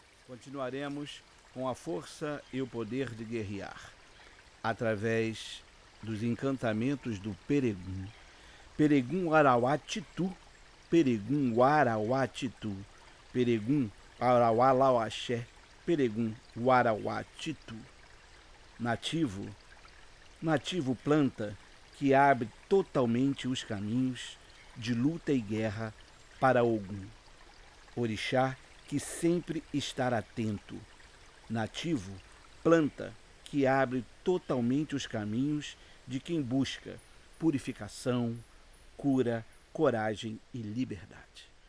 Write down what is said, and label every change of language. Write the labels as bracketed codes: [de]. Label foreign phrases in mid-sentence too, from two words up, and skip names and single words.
[pt] Continuaremos com a força e o poder de guerrear, através dos encantamentos do Peregum. Peregum Arauá-Titu, Peregum Uarauá-Titu, Peregum Arauá-Lauaxé, Peregum Uarauá-Titu. Nativo, nativo planta que abre totalmente os caminhos de luta e guerra para Ogum. Orixá que sempre estar atento. Nativo, planta que abre totalmente os caminhos de quem busca purificação, cura, coragem e liberdade.